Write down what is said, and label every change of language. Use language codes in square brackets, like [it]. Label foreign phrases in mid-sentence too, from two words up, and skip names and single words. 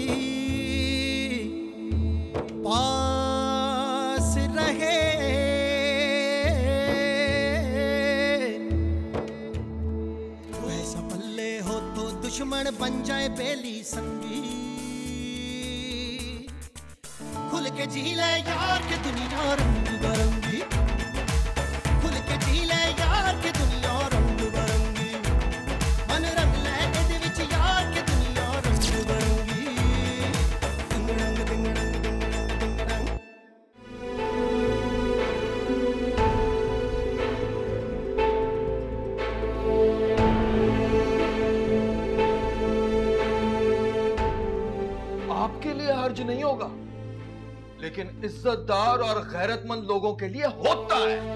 [pa] ਪਾਸ ਰਹੇ, ਵੈਸਾ ਪੱਲੇ ਹੋ ਤੋ ਦੁਸ਼ਮਣ ਬਣ ਜਾਏ ਬੇਲੀ ਸੰਗੀ, ਖੁੱਲ੍ਹ ਕੇ ਜੀ ਲੇ ਯਾਰ ਕੇ ਦੁਨੀਆ ਰੰਗ ਬਰੰਗੀ, ਖੁੱਲ੍ਹ ਕੇ ਜੀ ਲੇ ਯਾਰ ਕੇ ਦੁਨੀਆ ਰੰਗ ਬਰੰਗੀ, ਮਨ ਰੰਗ ਲੇ ਇਹਦੇ ਵਿੱਚ ਯਾਰ ਕੇ ਦੁਨੀਆ ਰੰਗ ਬਰੰਗੀ, ਦਿੰਗ ਰੰਗ ਦਿੰਗ ਰੰਗ ਦਿੰਗ ਰੰਗ ਦਿੰਗ रंग। [hi] आपके लिए हर्ज नहीं होगा, लेकिन इज्जतदार और गैरतमंद लोगों के लिए होता है।